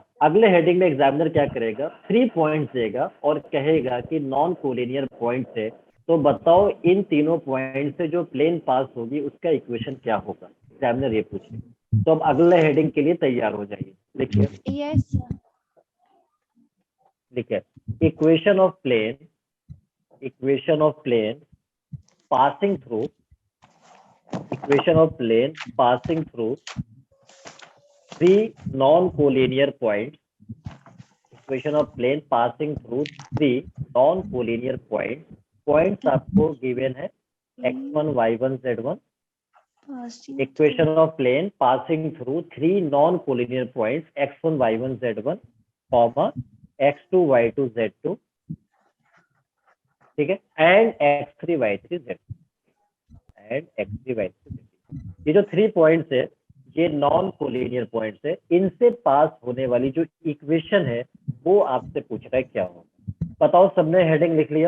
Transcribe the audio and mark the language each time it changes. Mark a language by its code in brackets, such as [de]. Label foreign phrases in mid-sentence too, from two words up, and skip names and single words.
[hi] अगले हेडिंग में एग्जामिनर क्या करेगा, 3 पॉइंट्स देगा और कहेगा कि [en] non collinear point [hi] है, तो बताओ इन तीनों पॉइंट से जो प्लेन पास होगी उसका इक्वेशन क्या होगा। एग्जामिनर ये पूछेगा। तो अब अगले हेडिंग के लिए तैयार हो जाइए। लिखिए यस [en] लिखिए equation of plane passing through three non-collinear points points आपको given है x1 y1 z1 equation of plane passing through three non-collinear points x1 y1 z1 comma x2 y2 z2 [hi] ठीक है and x3 y3 z ये जो 3 पॉइंट्स है ये [en] non collinear points [hi] है। इनसे पास होने वाली जो इक्वेशन है वो आपसे पूछ रहा है क्या होगा। बताओ सबने हेडिंग लिख लिया?